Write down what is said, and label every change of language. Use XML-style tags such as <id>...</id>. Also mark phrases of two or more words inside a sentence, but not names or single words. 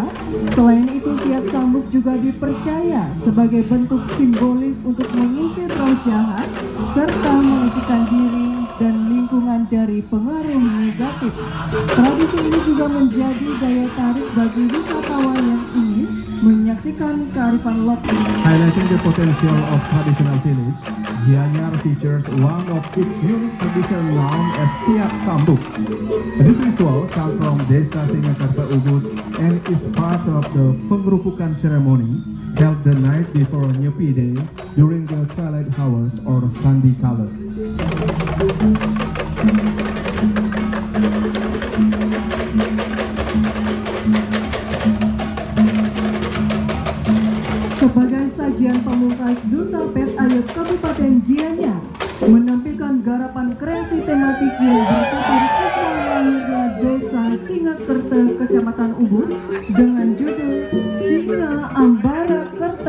<id>Selain itu, siat sambuk juga dipercaya sebagai bentuk simbolis untuk mengusir roh jahat serta menyucikan diri dan lingkungan dari pengaruh negatif. Tradisi ini juga menjadi daya tarik bagi wisatawan yang ingin menyaksikan kearifan lokal.</id> <en>Highlighting the potential of traditional village, Gianyar features one of its unique tradition known as Siat Sambuk. This ritual comes from Desa Singakarta Ubud and is part of the penggerupukan ceremony held the night before Nyepi Day during the twilight hours or Sandi Kala.</en> <id>Sebagai sajian pamungkas Duta Pet Ayat Kabupaten Gianyar menampilkan garapan kreasi tematik yang berputar kisah lahirnya Desa Singakerta Kecamatan Ubud dengan judul Singa Ambara Kerta.</id>